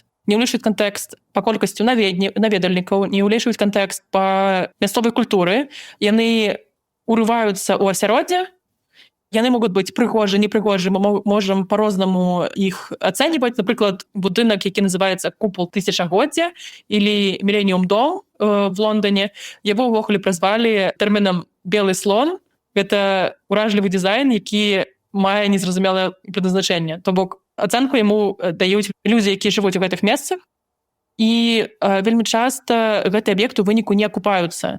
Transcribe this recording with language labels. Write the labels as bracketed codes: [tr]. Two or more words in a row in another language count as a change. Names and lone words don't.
[be] Не ўлічваюць кантэкст па колькасці наведальнікаў, не ўлічваюць кантэкст па мясцовай культуры. Яны урываюцца ў асяроддзе. Яны могуць быць прыгожы, непрыгожы, мы можам па-рознаму іх ацэньваць. Напрыклад, будынак, які называецца Купал тысячагоддзя или Міленіум дом в Лондоне, яго ўвогуле празвалі тэрмінам «белы слон». Гэта уражлівы дызайн, які мае незразумелае прадназначэнне. То бок ацэнку яму даюць людзі, якія жывуць у гэтых месцах, і вельмі часта гэты аб'ект у выніку не акупаюцца.